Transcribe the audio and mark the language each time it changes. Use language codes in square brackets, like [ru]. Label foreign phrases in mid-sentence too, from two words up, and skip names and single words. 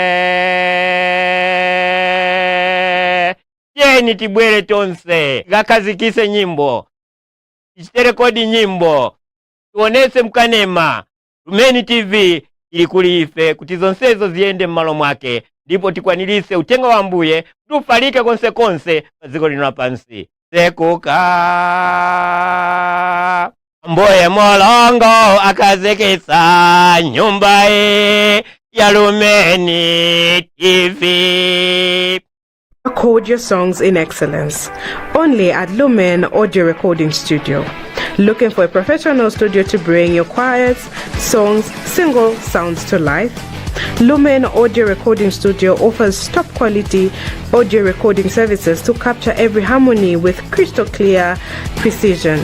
[ny] Yeni tibwere tonse gakazikise nyimbo, ichiterekodi nyimbo, tuonese mkanema Lumen TV ili kulife kuti zonsezo ziende mmalo mwake, ndipo tikwanilise utenga wa Mbuye tufalike konsekonse paziko lino lapansi. Sekuka Mbuye Molongo akazekesa nyumba ya Lumen TV. [en] Record your songs in excellence only at Lumen Audio Recording Studio. Looking for a professional studio to bring your choirs, songs, single sounds to life? Lumen Audio Recording Studio offers top quality audio recording services to capture every harmony with crystal clear precision.